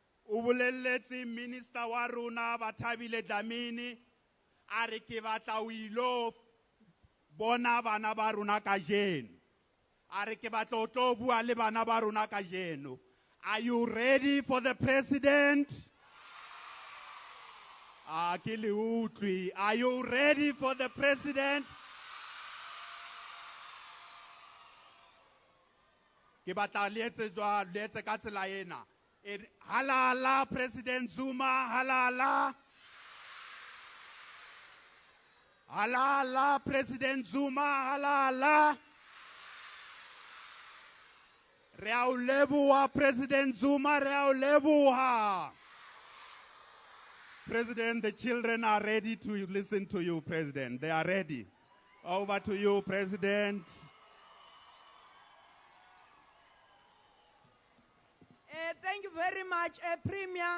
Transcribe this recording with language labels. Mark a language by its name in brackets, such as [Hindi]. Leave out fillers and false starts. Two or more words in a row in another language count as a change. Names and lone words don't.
[Southern Sotho] O boleletse minister wa rona Bathabile Dlamini a re ke batla o ilo bona bana ba rona kajeno. A re ke batla o tlo bua le bana ba rona kajeno. [English] Are you ready for the president? Are you ready for the president? [Southern Sotho] Ke batla le etse ka tsela ena. Halala President Zuma, halala. Halala President Zuma, halala. Re a o leboha President Zuma, re a o leboha. [English] President, the children are ready to listen to you, President. They are ready. Over to you, President. Thank you very much, Premier.